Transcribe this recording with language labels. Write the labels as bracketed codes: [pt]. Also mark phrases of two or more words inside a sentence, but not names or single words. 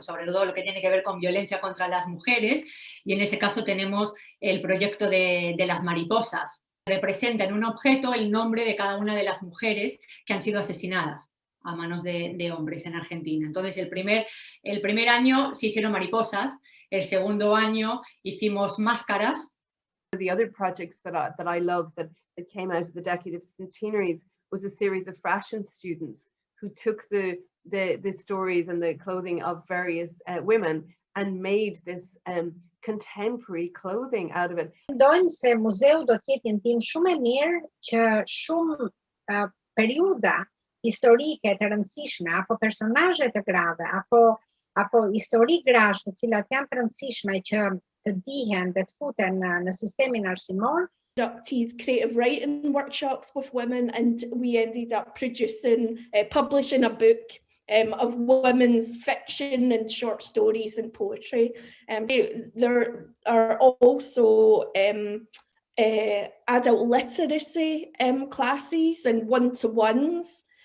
[es] Sobre todo lo que tiene que ver con violencia contra las mujeres, y en ese caso tenemos el proyecto de las mariposas. Representa en un objeto el nombre de cada una de las mujeres que han sido asesinadas a manos de hombres en Argentina. Entonces, el primer año se hicieron mariposas, el segundo año hicimos máscaras. [en] The other projects that I love that came out of the decade of centenaries was a series of fashion students who took the stories and the clothing of various women and made this contemporary clothing out of it. [sq] Mendojmë se muzeu do të jetë një ndihmë shumë e mirë që shumë periudha historike të rëndësishme apo personazhe të grave apo histori grash të cilat janë të rëndësishme që të dihen dhe të futen në sistemin arsimor. [en] Conducted creative writing workshops with women, and we ended up publishing a book of women's fiction and short stories and poetry. There are also adult literacy classes and one-to-ones.